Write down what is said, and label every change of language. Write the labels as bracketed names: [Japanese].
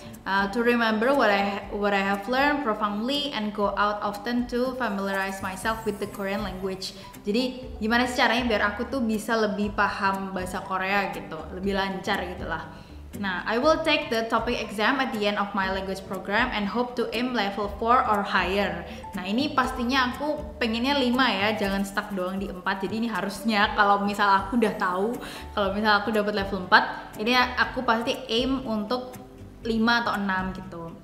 [English] To remember what I have learned profoundly and go out often to familiarize myself with the Korean language. [Indonesian] Jadi gimana sih caranya biar aku tuh bisa lebih paham bahasa Korea gitu, lebih lancar gitulah. [English] Nah, I will take the topic exam at the end of my language program and hope to aim level 4 or higher. [Indonesian] Nah, ini pastinya aku pengennya 5 ya, jangan stuck doang di 4. Jadi ini harusnya kalau misal aku udah tahu, kalau misal aku dapat level 4, ini aku pasti aim untuk 5 atau 6 gitu.